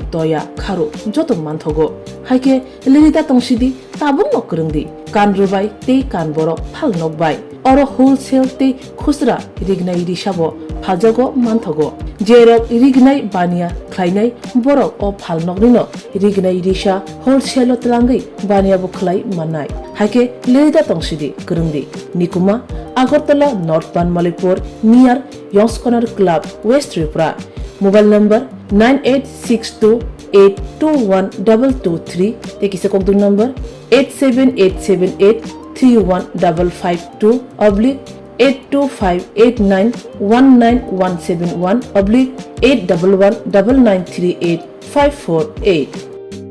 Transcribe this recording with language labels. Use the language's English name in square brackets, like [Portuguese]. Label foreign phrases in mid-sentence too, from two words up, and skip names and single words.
[Kok Borok] तया खारु जत मानथगो हाइके लिरिदा तंसिदि ताबुं नकरंदि कान रुबाय ते कान बरो फाल नकबाय अर होलसेल ते खुसरा रिगनाय रिसाबो फाजगो मानथगो जेरक रिगनाय बानिया ख्लायनाय बरो अ फाल नकनिनो रिगनाय रिसा होलसेल तलांगै बानिया बो ख्लाय मानाय हाइके लिरिदा तंसिदि करंदि निकुमा Agartala, North Panmalipur, near Yongs Corner Club, West Tripura. [English] Mobile number 9862821223. Take is a contact number 87878315552 oblique 82589191171 oblique 8119938 548.